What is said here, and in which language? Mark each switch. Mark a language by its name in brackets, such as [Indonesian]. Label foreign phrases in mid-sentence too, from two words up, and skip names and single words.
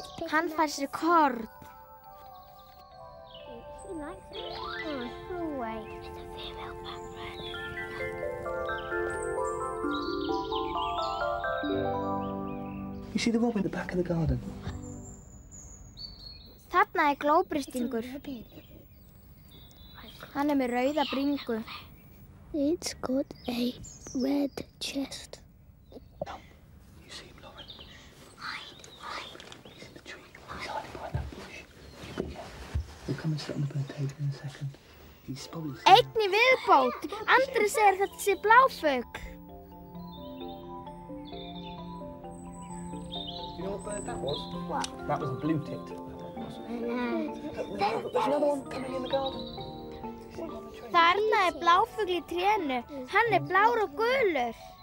[Icelandic] Hann fær sér korn. [English] She likes it. Oh, go away. It's a female bluebird. You see the robin at the back of the garden? [Icelandic] Þarna glóbristingur. Hann með rauða bringu. [English] It's got a red chest. No. You see him, Lauren? Hide. He's in the tree. He's hiding behind that bush. You be careful. We'll come and sit on the bird table in a second. He's probably... [Icelandic] Einn í viðbót. Andri segir þetta sé bláfugl. [English] Do you know what bird that was? What? That was a blue-tipped. There's another one coming in the garden. [Icelandic] Þarna bláfugl í trénu. Hann blár og gulur.